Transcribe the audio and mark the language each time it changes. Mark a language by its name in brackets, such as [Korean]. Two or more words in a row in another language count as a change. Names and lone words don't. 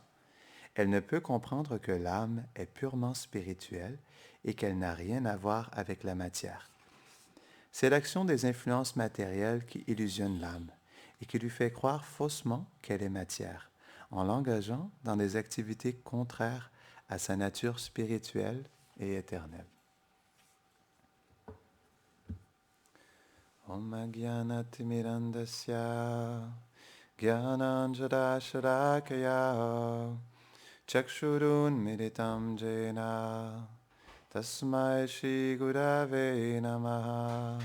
[French] Elle ne peut comprendre que l'âme est purement spirituelle et qu'elle n'a rien à voir avec la matière. C'est l'action des influences matérielles qui illusionne l'âme et qui lui fait croire faussement qu'elle est matière, en l'engageant dans des activités contraires à sa nature spirituelle et éternelle. [Sanskrit] ॐ अज्ञानतिमिरान्धस्य ज्ञानाञ्जनशलाकया चक्षुरुन् मीलितं येन तस्मै श्री गुरवे नमः